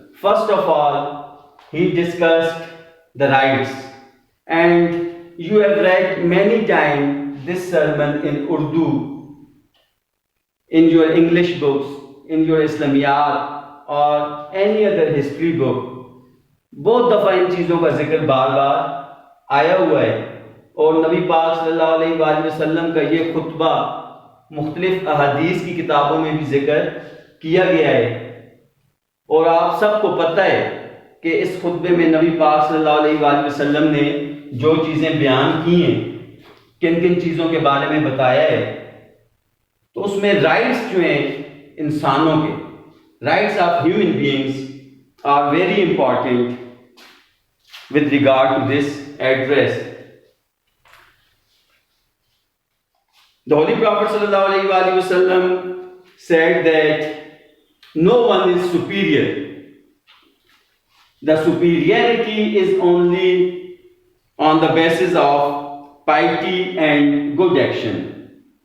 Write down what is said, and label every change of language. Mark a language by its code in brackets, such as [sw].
[en] First of all, he discussed the rights, and you have read many times this sermon in Urdu, in your English books, in your Islamiyat or any other history book. [ur] بہت دفعہ ان چیزوں کا ذکر بار بار آیا ہوا ہے، اور نبی پاک صلی اللہ علیہ وآلہ وسلم کا یہ خطبہ مختلف احادیث کی کتابوں میں بھی ذکر کیا گیا ہے، اور آپ سب کو پتہ ہے کہ اس خطبے میں نبی پاک صلی اللہ علیہ وآلہ وسلم نے جو چیزیں بیان کی ہیں، کن کن چیزوں کے بارے میں بتایا ہے. تو اس میں رائٹس جو ہیں انسانوں کے، [en] Rights of human beings are very important with regard to this address. The Holy Prophet sallallahu alaihi wasallam said that no one is superior. The superiority is only on the basis of piety and good action.